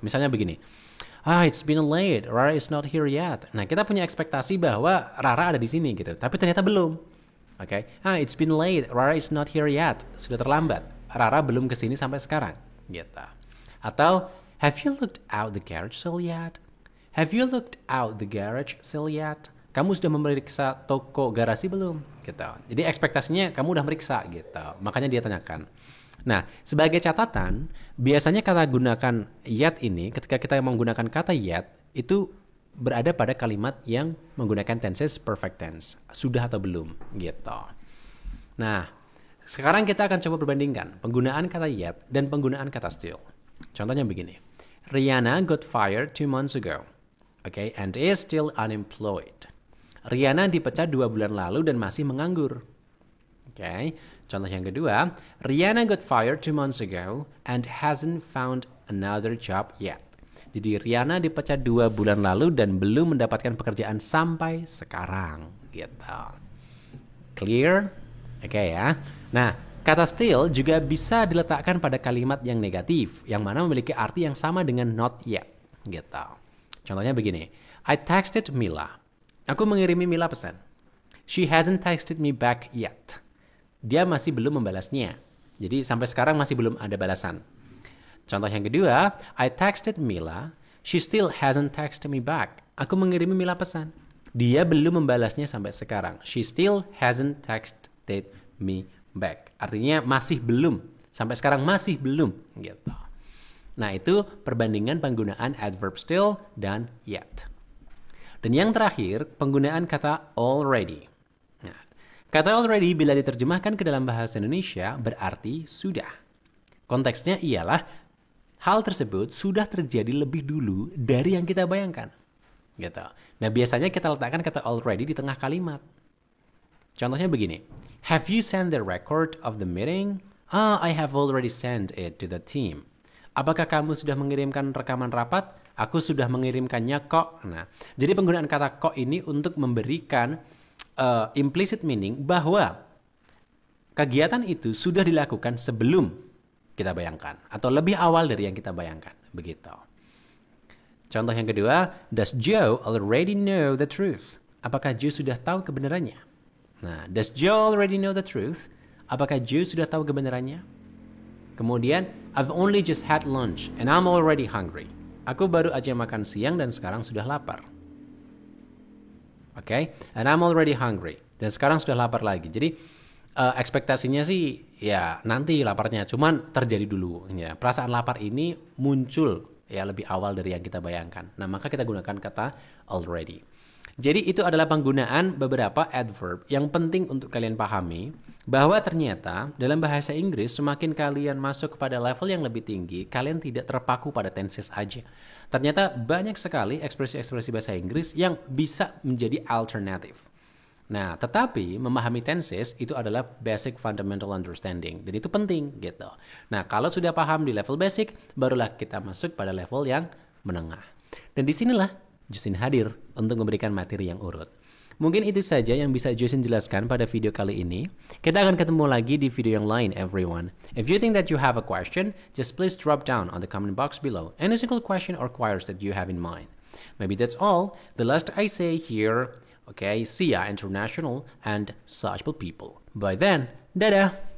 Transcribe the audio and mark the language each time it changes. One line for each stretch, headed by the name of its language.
Indonesian: Misalnya begini,
English: it's been late, Rara is not here yet.
Indonesian: Nah, kita punya ekspektasi bahwa Rara ada di sini gitu, tapi ternyata belum.
English: Oke, it's been late, Rara is not here yet.
Indonesian: Sudah terlambat, Rara belum kesini sampai sekarang. Gitu.
English: Atau, have you looked out the garage sale yet? Have you looked out the garage sale yet?
Indonesian: Kamu sudah memeriksa toko garasi belum? Gitu. Jadi ekspektasinya kamu udah meriksa gitu. Makanya dia tanyakan. Nah, sebagai catatan, biasanya kata gunakan yet ini, ketika kita menggunakan kata yet, itu berada pada kalimat yang menggunakan tenses perfect tense. Sudah atau belum, gitu. Nah, sekarang kita akan coba perbandingkan penggunaan kata yet dan penggunaan kata still. Contohnya begini.
English: Rihanna got fired 2 months ago. Okay, and is still unemployed.
Indonesian: Rihanna dipecat 2 bulan lalu dan masih menganggur. Oke, contoh yang kedua,
English: Rihanna got fired 2 months ago and hasn't found another job yet.
Indonesian: Jadi Rihanna dipecat 2 bulan lalu dan belum mendapatkan pekerjaan sampai sekarang. Gitu. Clear? Oke ya. Nah, kata still juga bisa diletakkan pada kalimat yang negatif, yang mana memiliki arti yang sama dengan not yet. Gitu. Contohnya begini,
English: I texted Mila.
Indonesian: Aku mengirimi Mila pesan.
English: She hasn't texted me back yet.
Indonesian: Dia masih belum membalasnya. Jadi sampai sekarang masih belum ada balasan. Contoh yang kedua,
English: I texted Mila. She still hasn't texted me back.
Indonesian: Aku mengirimi Mila pesan. Dia belum membalasnya sampai sekarang.
English: She still hasn't texted me back.
Indonesian: Artinya masih belum. Sampai sekarang masih belum. Gitu. Nah, itu perbandingan penggunaan adverb still dan yet. Dan yang terakhir, penggunaan kata already. Nah, kata already bila diterjemahkan ke dalam bahasa Indonesia berarti sudah. Konteksnya ialah hal tersebut sudah terjadi lebih dulu dari yang kita bayangkan. Gitu. Nah, biasanya kita letakkan kata already di tengah kalimat. Contohnya begini.
English: Have you sent the record of the meeting? I have already sent it to the team.
Indonesian: Apakah kamu sudah mengirimkan rekaman rapat? Aku sudah mengirimkannya kok. Nah, jadi penggunaan kata kok ini untuk memberikan implicit meaning bahwa kegiatan itu sudah dilakukan sebelum kita bayangkan atau lebih awal dari yang kita bayangkan. Begitu. Contoh yang kedua,
English: does Joe already know the truth?
Indonesian: Apakah Joe sudah tahu kebenarannya?
English: Nah, does Joe already know the truth?
Indonesian: Apakah Joe sudah tahu kebenarannya?
English: Kemudian, I've only just had lunch and I'm already hungry.
Indonesian: Aku baru aja makan siang dan sekarang sudah lapar. Okay?
English: And I'm already hungry.
Indonesian: Dan sekarang sudah lapar lagi. Jadi, ekspektasinya sih ya nanti laparnya. Cuman terjadi dulu. Ya. Perasaan lapar ini muncul ya lebih awal dari yang kita bayangkan. Nah, maka kita gunakan kata already. Jadi itu adalah penggunaan beberapa adverb yang penting untuk kalian pahami bahwa ternyata dalam bahasa Inggris semakin kalian masuk kepada level yang lebih tinggi, kalian tidak terpaku pada tenses aja. Ternyata banyak sekali ekspresi-ekspresi bahasa Inggris yang bisa menjadi alternatif. Nah, tetapi memahami tenses itu adalah basic fundamental understanding dan itu penting gitu. Nah, kalau sudah paham di level basic, barulah kita masuk pada level yang menengah. Dan disinilah Justin hadir untuk memberikan materi yang urut. Mungkin itu saja yang bisa Josin jelaskan pada video kali ini. Kita akan ketemu lagi di video yang lain, everyone.
English: If you think that you have a question, just please drop down on the comment box below any single question or queries that you have in mind. Maybe that's all. The last I say here, okay, see ya international and searchable people. By then, dadah!